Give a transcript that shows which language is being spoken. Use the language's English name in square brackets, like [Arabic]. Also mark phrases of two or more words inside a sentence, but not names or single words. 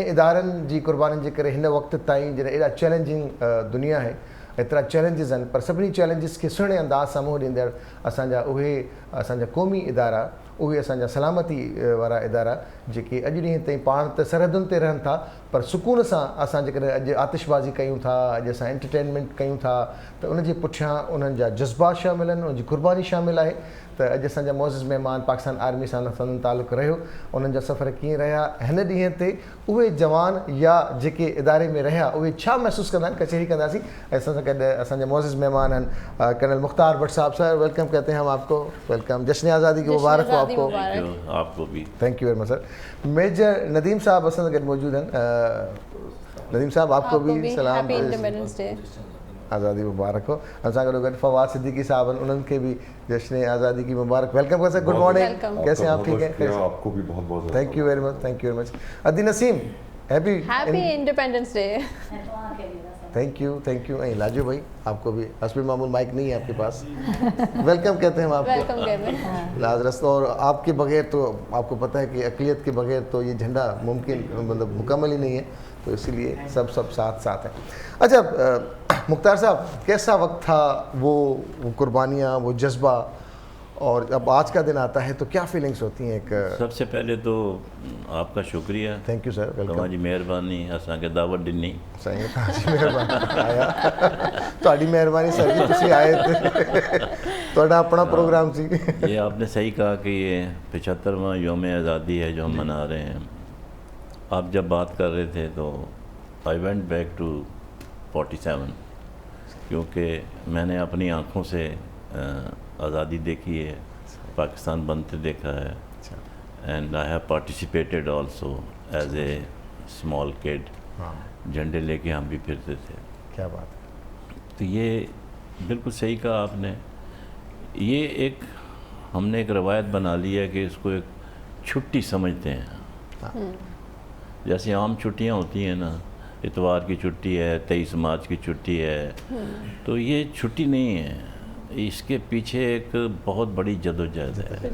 [Sindhi] इदारनि जी क़ुर्बानीनि जे करे हिन वक़्त ताईं जॾहिं एॾा चैलेंजिंग दुनिया आहे, एतिरा चैलेंजिस आहिनि, पर सभिनी चैलेंजिस खे सुहिणे अंदाज़ सां मुंहुं ॾींदड़ असांजा क़ौमी इदारा, उहे असांजा सलामती वारा इदारा जेके अॼु ॾींहं ताईं पाण त सरहदुनि ते रहनि था, पर सुकून सां असां जेकॾहिं अॼु आतिशबाज़ी कयूं था, अॼु असां एंटरटेनमेंट कयूं था त उनजे पुठियां उन्हनि जा जज़्बात शामिल आहिनि, उनजी क़ुर्बानी शामिल आहे। त अॼु असांजा मुअज़्ज़िज़ महिमान पाकिस्तान आर्मी सां संदन तालुक़ु रहियो, उन्हनि जा सफ़र कीअं रहिया, हिन ॾींहं ते उहे जवान या जेके इदारे में रहिया उहे छा महसूसु कंदा आहिनि, कचहरी कंदासीं। ऐं असां सां गॾु असांजा मुअज़्ज़िज़ महिमान आहिनि कर्नल मुख्तार भट्ट साहब। [Urdu] سر ویلکم کہتے ہیں ہم آپ کو، ویلکم، جشن آزادی کی مبارک ہو آپ کو بھی, [English] thank you very much sir. [Sindhi] मेजर नदीम साहब असां सां गॾु मौजूदु आहिनि। [Urdu] ندیم صاحب آپ کو بھی سلام، آزادی مبارک ہو. [Sindhi] असां गॾो गॾु फवाद सिद्दीकी साहब आहिनि, उन्हनि खे बि [Urdu] جشن آزادی کی مبارک, [Sindhi] वेलकम कर सर, [English] good morning, [Urdu] کیسے ہیں آپ، ٹھیک ہیں? آپ کو بھی بہت بہت [English] thank you very much, thank you very much. [Sindhi] अदी नसीम, [English] हैप्पी independence day. thank you. [Urdu] ۽ لاجو بھائی آپ کو بھی، حسب معمول مائیک نہیں ہے آپ کے پاس، ویلکم کہتے ہیں ہم آپ کو لاجرس. اور آپ کے بغیر تو آپ کو پتا ہے کہ اقلیت کے بغیر تو یہ جھنڈا ممکن مطلب مکمل ہی نہیں ہے، تو اسی لیے سب ساتھ ہے. اچھا مختار صاحب، کیسا وقت تھا وہ قربانیاں، وہ جذبہ، اور اب آج کا دن آتا ہے تو کیا فیلنگز ہوتی ہیں? एक سب سے پہلے تو آپ کا شکریہ, [English] thank you sir, welcome, [Sindhi] तव्हांजी महिरबानी असांखे दावत ॾिनी। [Urdu] صحیح ہے, [Sindhi] तव्हांजी महिरबानी आया, [Punjabi] ਤੁਹਾਡੀ ਮਿਹਰਬਾਨੀ ਸਰ ਜੀ, ਤੁਸੀ ਆਏ ਥੇ, ਤੁਹਾਡਾ ਅਪਣਾ ਪ੍ਰੋਗਰਾਮ ਸੀ। [Urdu] یہ آپ نے صحیح کہا کہ یہ 75واں یوم آزادی ہے جو ہم منا رہے ہیں. آپ جب بات کر رہے تھے تو [English] I went back to 47, [Urdu] کیونکہ میں نے اپنی آنکھوں سے آزادی دیکھی ہے، پاکستان بنتے دیکھا ہے, [English] and I have participated also as a small kid. [Urdu] جھنڈے لے کے ہم بھی پھرتے تھے. کیا بات ہے. تو یہ بالکل صحیح کہا آپ نے۔ یہ ایک ہم نے ایک روایت بنا لی ہے کہ اس کو ایک چھٹی سمجھتے ہیں. جیسے عام چھٹیاں ہوتی ہیں نا، اتوار کی چھٹی ہے، 23 مارچ کی چھٹی ہے، تو یہ چھٹی نہیں ہے، اس کے پیچھے ایک بہت بڑی جدوجہد ہے.